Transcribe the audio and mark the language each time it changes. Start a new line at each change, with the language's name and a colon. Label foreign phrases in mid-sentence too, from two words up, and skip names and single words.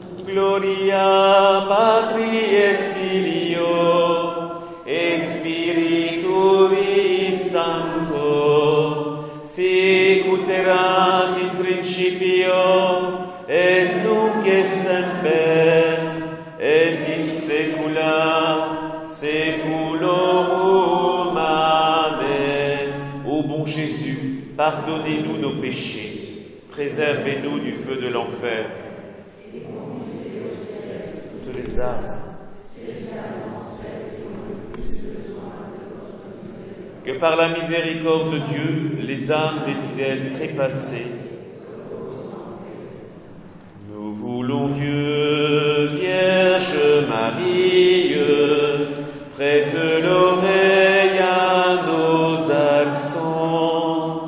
Latin: Gloria Patri et Filio et Spiritui Sancto, sicut erat in principio et nunc et semper et in saecula saeculorum. Amen.
French: Ô bon Jésus, pardonnez-nous nos péchés, préservez-nous du feu de l'enfer. Toutes les âmes. Que par la miséricorde de Dieu, les âmes des fidèles trépassés, nous voulons Dieu, Vierge Marie, prête l'oreille à nos accents.